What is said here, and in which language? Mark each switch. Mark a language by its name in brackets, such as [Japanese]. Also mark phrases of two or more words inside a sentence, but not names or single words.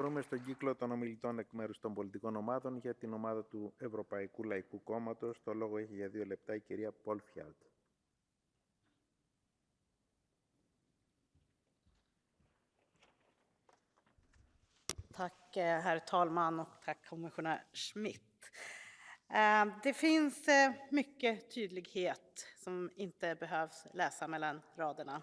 [Greek] Προχωρούμε στον κύκλο των ομιλητών εκ μέρους των πολιτικών ομάδων. Για την ομάδα του Ευρωπαϊκού Λαϊκού Κόμματος, το λόγο έχει για 2 λεπτά η κυρία Πολ Φιάλτ. [Swedish] Tack herr talman och tack kommissionär Schmidt. Det finns mycket tydlighet som inte behövs läsa mellan raderna.